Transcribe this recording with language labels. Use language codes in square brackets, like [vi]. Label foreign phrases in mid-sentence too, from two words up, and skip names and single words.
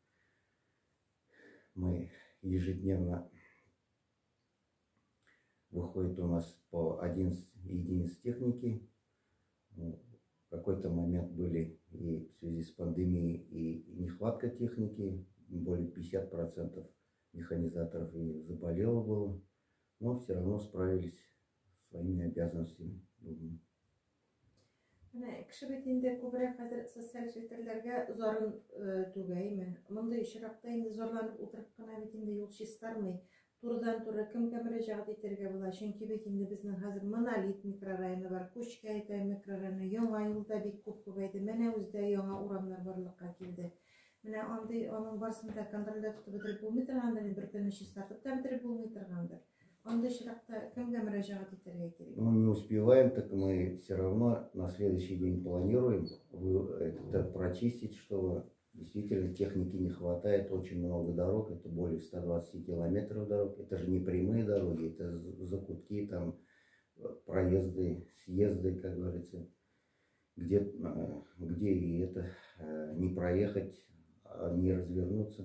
[ru] Мы ежедневно выходит у нас по 11 единиц техники. В какой-то момент были и в связи с пандемией и нехватка техники. Более 50% механизаторов и заболело было. Но все равно справились с своими обязанностями. [tt] Кеше бит инде күбрәк хәзер социаль челтәрләргә зарын түгәйме? Мондый очракта инде зарланып утырып кына бит инде юл чистармый. Турыдан-туры кемгә мөрәҗәгать итәргә була? Чөнки бит инде безнең хәзер Монолит микрорайоны бар, Кучкайтау микрорайоны, Яңа юлда бик күп күбәйде. Менә үздә яңа урамнар барлыкка килде. Менә андый аның барсында контрольдә тотып бетереп булмый торгандыр, бер көнне чистартып та бетереп булмый торгандыр. Андый очракта кемгә мөрәҗәгать итәргә кирәк? [ru] Ну, не успеваем, так мы все равно на следующий день планируем это прочистить, чтобы действительно техники не хватает. Очень много дорог, это более 120 километров дорог. Это же не прямые дороги, это закутки, там проезды, съезды, как говорится, где и это не проехать, не развернуться.